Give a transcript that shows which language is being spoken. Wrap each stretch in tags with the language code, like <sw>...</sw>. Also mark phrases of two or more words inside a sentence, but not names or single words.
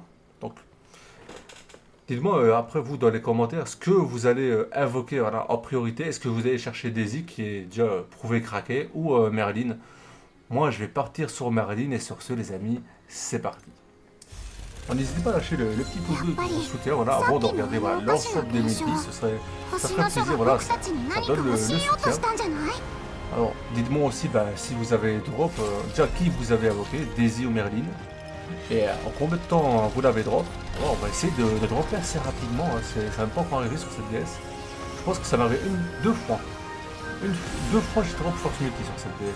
<fr>Donc, dites-moi après vous dans les commentaires ce que vous allez invoquer voilà, en priorité. Est-ce que vous allez chercher Daisy qui est déjà prouvé craqué ou Merlin? Moi je vais partir sur Merlin et sur ce les amis, c'est parti. N'hésitez pas à lâcher le petit pouce bleu pour soutien voilà, avant de regarder voilà, l'ensemble des multis, ça</fr> <ja>星</ja> <fr>ferait</fr> <ja>の書</ja> <fr>plaisir,</fr> <ja>が</ja> <fr>voilà,</fr> <ja>僕たちに</ja> <fr>ça</fr> <ja>何か</ja> <fr>donne</fr> <ja>教</ja> <fr>le</fr> <ja>えようと</ja> <fr>soutien.</fr> <ja>したんじゃない</ja> <fr>Alors, dites-moi aussi bah, si vous avez drop, déjà qui vous avez invoqué, Daisy ou Merlin, et en combien de temps vous l'avez drop. Alors, on va essayer de dropper assez rapidement, hein, ça va pas encore arriver sur cette DS. Je pense que ça m'arrive deux fois. Deux fois j'ai drop Force Multi sur cette DS.</fr>